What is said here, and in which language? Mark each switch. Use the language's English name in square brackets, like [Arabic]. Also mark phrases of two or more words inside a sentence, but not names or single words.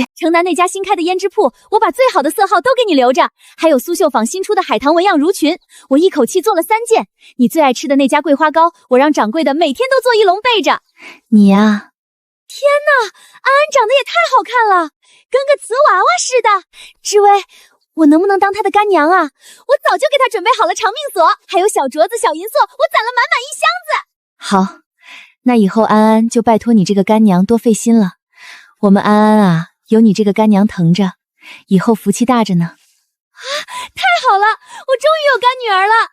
[Chinese] 城南那家新開的胭脂鋪，我把最好的色號都給你留着，還有蘇繡坊新出的海棠紋樣襦裙，我一口氣做了3件。你最愛吃的那家桂花糕，我讓掌櫃的每天都做1籠備着。你呀，天哪，安安長得也太好看了，跟個瓷娃娃似的。知薇，我能不能當她的乾娘啊？我早就給她準備好了長命鎖，還有小鐲子、小銀鎖，我攢了滿滿1箱子。好，那以後安安就拜托你這個乾娘多費心了。我們安安啊，有你這個乾娘疼着，以後福氣大着呢。太好了，我終於有乾女兒了。